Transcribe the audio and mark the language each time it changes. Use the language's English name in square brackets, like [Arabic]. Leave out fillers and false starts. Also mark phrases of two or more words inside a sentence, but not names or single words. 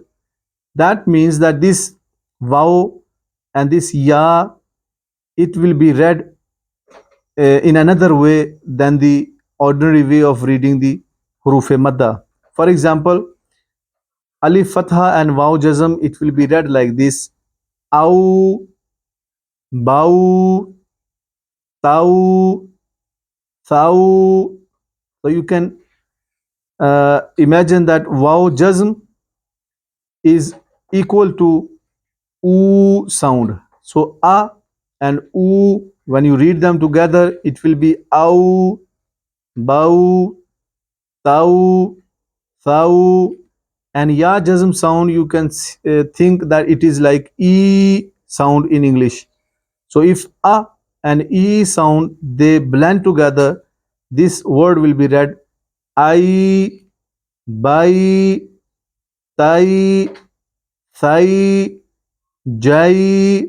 [English] That means that this waw and this ya, it will be read in another way than the ordinary way of reading the [Arabic] حروف المد. [English] For example, [Arabic] ألف فتحة [English] and [Arabic] واو جزم, [English] it will be read like this: [Arabic] أَوْ، بَوْ، تَوْ، ثَوْ. [English] So you can imagine that [Arabic] واو جزم [English] is equal to oo sound. So a and oo, when you read them together, it will be [Arabic] أَوْ، بَوْ، تَوْ، ثَوْ. [English] And [Arabic] ياء جزم [English] sound, you can think that it is like e sound in English. So if a and e sound they blend together, this word will be read [Arabic] أَيْ، بَيْ، تَيْ، ثَيْ، جَيْ.